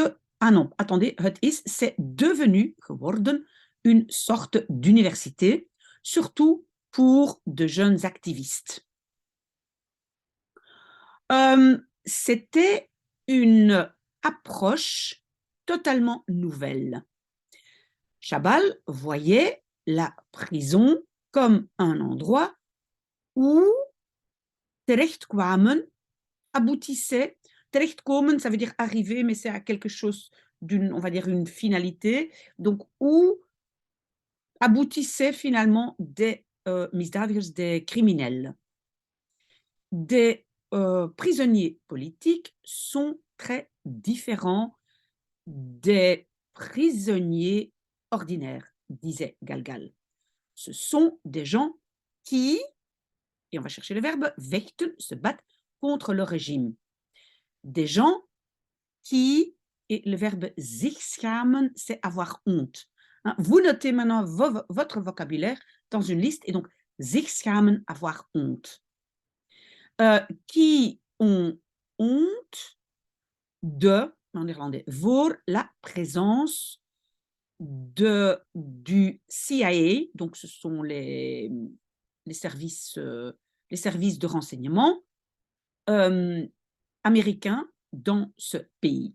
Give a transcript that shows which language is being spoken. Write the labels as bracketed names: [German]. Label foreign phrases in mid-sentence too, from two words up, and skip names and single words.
[French] Ah non, attendez, c'est devenu, geworden, une sorte d'université, surtout pour de jeunes activistes. C'était une approche totalement nouvelle. Chabal voyait la prison comme un endroit où terechtkwamen, aboutissaient. Terechtkomen, ça veut dire arriver, mais c'est à quelque chose d'une, on va dire, une finalité. Donc, où aboutissaient finalement des misdadigers, des criminels. Des prisonniers politiques sont très différents des prisonniers ordinaires, disait Galgal. Ce sont des gens qui, et on va chercher le verbe, vechten, se battent contre le régime. Des gens qui, et le verbe [Dutch] zich schamen, [French] c'est avoir honte. Vous notez maintenant votre vocabulaire dans une liste, et donc [Dutch] zich schamen, [French] avoir honte. Qui ont honte de, en néerlandais, voor la présence du CIA, donc ce sont les services de renseignement américains dans ce pays.